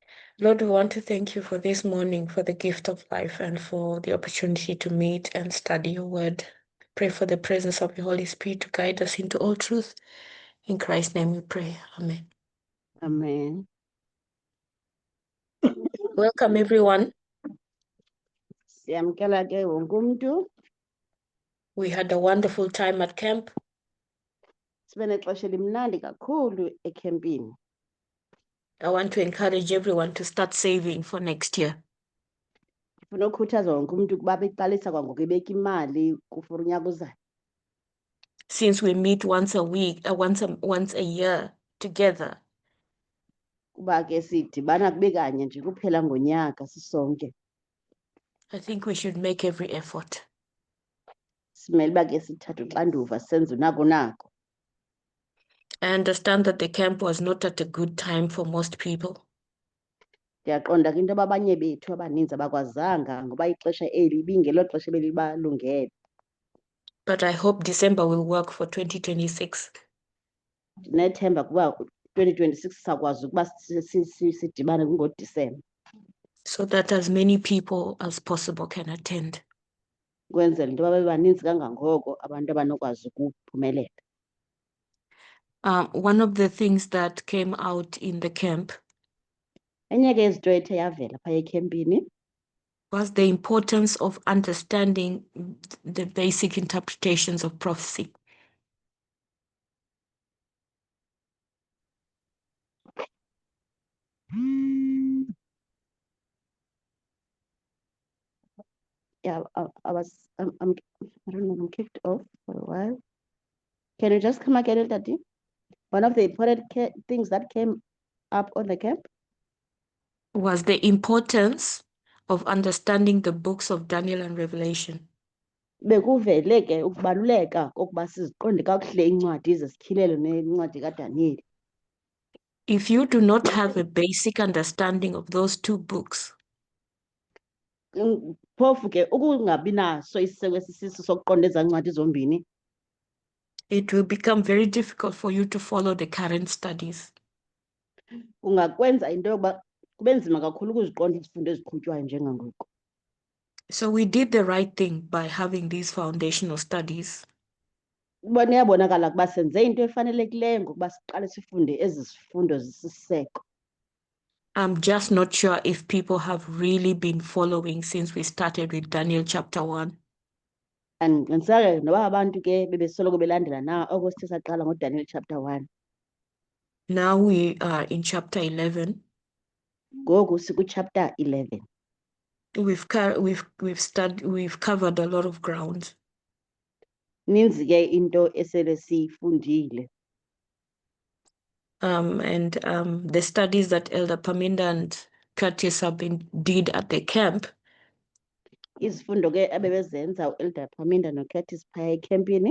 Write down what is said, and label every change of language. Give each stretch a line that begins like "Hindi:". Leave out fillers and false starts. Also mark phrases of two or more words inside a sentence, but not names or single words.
English: Lord, we want to thank you for this morning, for the gift of life, and for the opportunity to meet and study your word. Pray for the presence of the Holy Spirit to guide us into all truth. In Christ's name we pray. Amen. Amen. Welcome, everyone.
Xhosa: Siyamkela ke wonke umuntu.
English: We had a wonderful time at camp.
Xhosa: Sibe nexesha elimnandi kakhulu ekhempini.
English: I want to encourage everyone to start saving for next year.
Xhosa: Ndifuna ukhuthaza wonke umuntu ukuba beqalisa kwangoku ebeka imali for unyaka ozayo.
English: Since we meet once a week, once a year together,
Xhosa: Kuba ke sidibana kube kanye nje kuphela ngonyaka sisonke.
English: I think we should make every effort.
Xhosa: Simele uba ke sithathe uxanduva senze unako nako.
English: I understand that the camp was not at a good time for most people.
Xhosa: Ndiyaqonda ke into yoba abanye bethu abaninzi abakwazanga ngoba ixesha eli ibingelo xesha ebelibalungele.
English: But I hope December will work for 2026.
Xhosa: Ndinethemba kuba 2026 sakwazi ukuba sidibane kungoDisemba.
English: So that as many people as possible can attend.
Xhosa: Kwenzela into yoba bebaninzi kangangoko abantu abanokwazi ukuphumelela.
English: One of the things that came out in the camp
Xhosa: Enye ke izinto ethe yavela phaya ekhempini
English: was the importance of understanding the basic interpretations of prophecy. Yeah, I don't know, I'm kicked off for a while. Can you just come again, Daddy? One of the important things that came up on the camp Was the importance of understanding the books of Daniel and Revelation.
Xhosa: bekuvele ke ukubaluleka kokuba siziqonde kakuhle incwadi zezityhilelo nencwadi kaDaniel.
English: If you do not have a basic understanding of those two books,
Xhosa: Phofu ke ukungabi naso isiseko esisiso sokuqonda ezaa ncwadi zombini,
English: it will become very difficult for you to follow the current studies.
Xhosa: kungakwenza into yokuba kube nzima kakhulu ukuziqonda izifundo eziqhutywayo njengangoku.
English: So we did the right thing by having these foundational studies.
Xhosa: Ubona iyabonakala ukuba senze into efanelekileyo ngokuba siqale sifunde ezi zifundo zisisiseko.
English: I'm just not sure if people have really been following since we started with Daniel chapter 1.
Xhosa: Andiqiniseke noba abantu ke bebesoloko belandela na oko sithe saqala ngoDaniel chapter 1.
English: Now we are in chapter 11.
Xhosa: Ngoku siku-chapter 11.
English: We've covered a lot of ground.
Xhosa: Ninzi ke into esele siyifundile.
English: And the studies that Elder Paminda and Curtis did at the camp
Xhosa: Izifundo ke abebezenza u-Elder Paminda no-Curtis phaya ekhempini